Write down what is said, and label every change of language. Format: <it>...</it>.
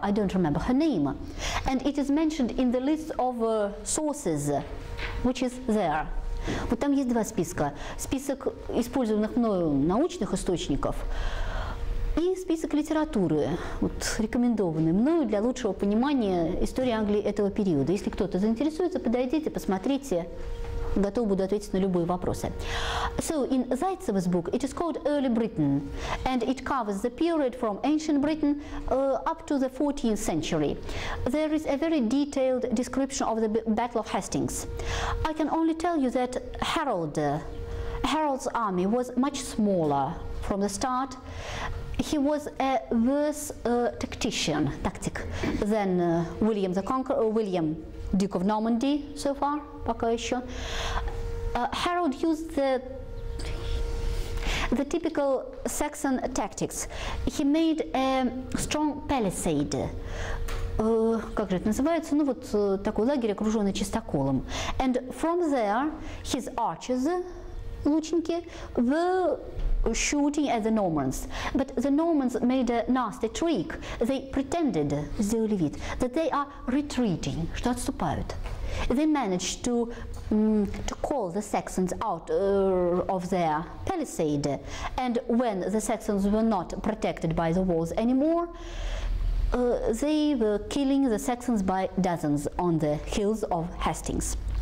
<en>I don't remember her name, and it is mentioned in the list of sources, which is there.</en> <ru>Вот там есть два списка. Список использованных мною научных источников и список литературы, вот, рекомендованный мною для лучшего понимания истории Англии этого периода. Если кто-то заинтересуется, подойдите, посмотрите. Готов буду ответить на любые вопросы.</ru> <en>So in Zaitseva's book, it is called Early Britain, and it covers the period from ancient Britain up to the 14th century. There is a very detailed description of the Battle of Hastings. I can only tell you that Harold's army was much smaller from the start. He was a worse tactic than William the Conqueror, or William, Duke of Normandy, so far,</en> <ru>пока еще.</ru> <en>Harold used the typical Saxon tactics. He made a strong palisade.</en> <ru>Как же это называется? Ну вот такой лагерь, окруженный чистоколом.</ru> <en>And from there, his archers, лучники, were shooting at the Normans. But the Normans made a nasty trick. They pretended,</en> <ru>сделали вид,</ru> <en>that they are retreating,</en> <ru>что отступают.</ru> <en>They managed to call the Saxons out of their palisade, and when the Saxons were not protected by the walls anymore, they were killing the Saxons by dozens on the hills of Hastings.</en>